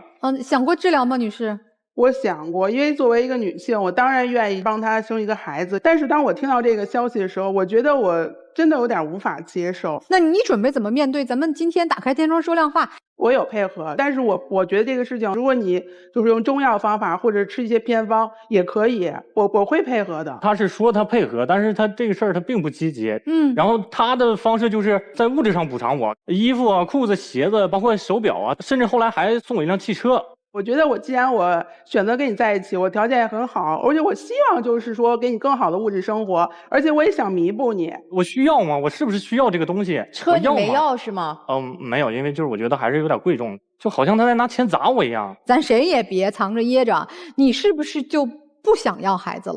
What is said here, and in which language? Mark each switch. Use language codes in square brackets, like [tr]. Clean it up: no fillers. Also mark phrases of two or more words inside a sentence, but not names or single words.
[zh] 想過治療嗎，女士？我想過，因為作為一個女性，我當然願意幫她生一個孩子。但是當我聽到這個消息的時候，我覺得我真的有點無法接受。那你準備怎麼面對？咱們今天打開天窗說亮話。我有配合，但是我覺得這個事情，如果你就是用中藥方法或者吃一些偏方也可以，我會配合的。他是說他配合，但是他这個事兒他並不積極。然後他的方式就是在物質上補償我，衣服啊、褲子、鞋子，包括手錶啊，甚至後來還送我一輛汽車。我覺得既然我選擇跟你在一起，我條件也很好，而且我希望就是說給你更好的物質生活，而且我也想彌補你。我需要嗎？我是不是需要這個東西？車你沒要是嗎？沒有，因為就是我覺得還是有點貴重，就好像他在拿錢砸我一樣。咱誰也別藏着掖着，你是不是就不想要孩子了？